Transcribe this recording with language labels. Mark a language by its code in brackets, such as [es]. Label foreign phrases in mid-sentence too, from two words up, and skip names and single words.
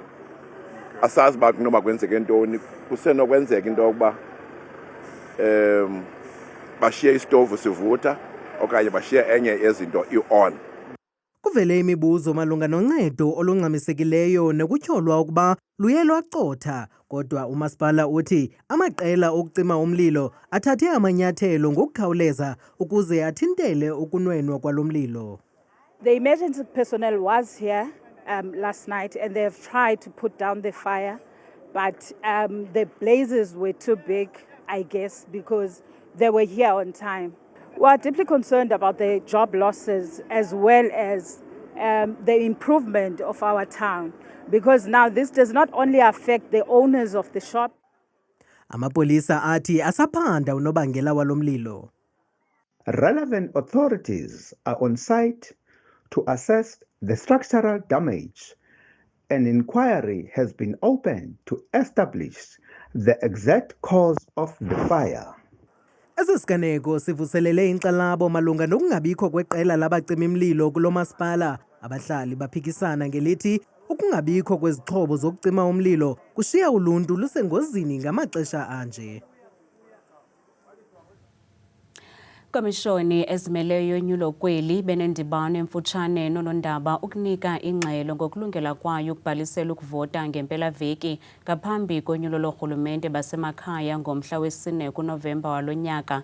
[xh] Asazi uba kunoba kwenzeke ntoni, kusenokwenzeka into yokuba bashiye isitovu sivutha okanye bashiye enye yezinto i-on. Kuvele imibuzo malunga noncedo olungxamisekileyo nekutyholwa ukuba luye lwacotha, kodwa umasipala uthi amaqela okucima umlilo athathe amanyathelo ngokukhawuleza ukuze athintele ukunwenwa kwalo mlilo. [en] The emergency personnel was here last night and they have tried to put down the fire, but the blazes were too big, I guess, because they were here on time. We are deeply concerned about the job losses as well as the improvement of our town, because now this does not only affect the owners of the shop. [xh] Amapolisa athi asaphanda unobangela walo mlilo. [en] Relevant authorities are on site to assess the structural damage. An inquiry has been opened to establish the exact cause of the fire. [xh] Esi siganeko sivuselele inkxalabo malunga nokungabikho kweqela labacima mlilo kulo masipala. Abahlali baphikisana ngelithi ukungabikho kwezixhobo zokucima umlilo kushiya uluntu lusengozini ngamaxesha anje. Komishoni ezimeleyo yonyulo kweli benendibano emfutshane nonondaba ukunika ingxelo ngokulungela kwayo ukubhalisela ukuvota ngempelaveki ngaphambi konyulo lorhulumente basemakhaya ngomhla wesine kuNovemba walo nyaka.